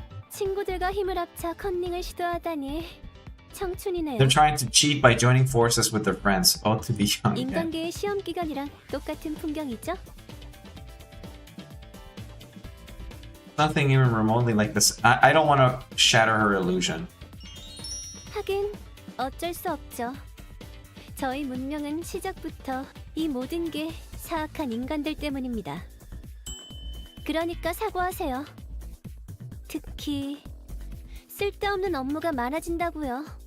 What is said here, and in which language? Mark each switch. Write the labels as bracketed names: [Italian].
[Korean] 친구들과 힘을 합쳐 컨닝을 시도하다니 청춘이네요. [English] They're trying to cheat by joining forces with their friends. Oh, to be young again. [Korean] 인간계의 시험 기간이랑 똑같은 풍경이죠. [English] Nothing even remotely like this. I don't want to shatter her illusion. [Korean] 하긴 어쩔 수 없죠. 저희 문명은 시작부터 이 모든 게 사악한 인간들 때문입니다. 그러니까 사과하세요. 특히 쓸데없는 업무가 많아진다고요.